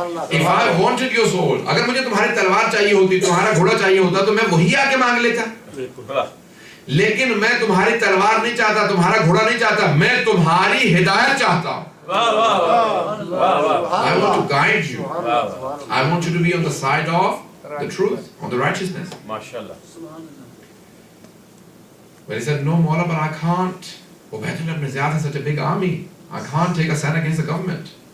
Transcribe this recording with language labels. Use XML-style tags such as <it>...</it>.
<en>If I wanted your sword,</en> <hi>अगर मुझे तुम्हारी तलवार चाहिए होती, तुम्हारा घोड़ा चाहिए होता, तो मैं वही आके मांग लेता. लेकिन मैं तुम्हारी तलवार नहीं चाहता, तुम्हारा घोड़ा नहीं चाहता, मैं तुम्हारी हिदायत चाहता हूँ.</hi> <en>I want to guide you. I want you to be on the side of the truth, on the righteousness. MashaAllah. But he said, no, Mawla, but I can't. Ubaydullah ibn Ziyad has such a big army. I can't take a stand against the government.</en>